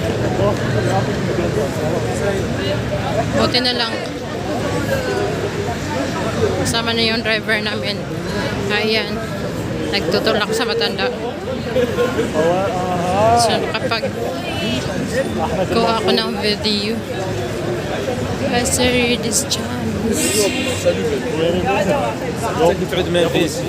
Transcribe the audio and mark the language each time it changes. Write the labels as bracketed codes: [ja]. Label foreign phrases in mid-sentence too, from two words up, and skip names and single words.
[tl] Buti na lang kasama na yung driver namin. Ayan, nagtutulak sa matanda. So kapag kuha ako ng video, Brasserie des Champs. [ar] تعود ما في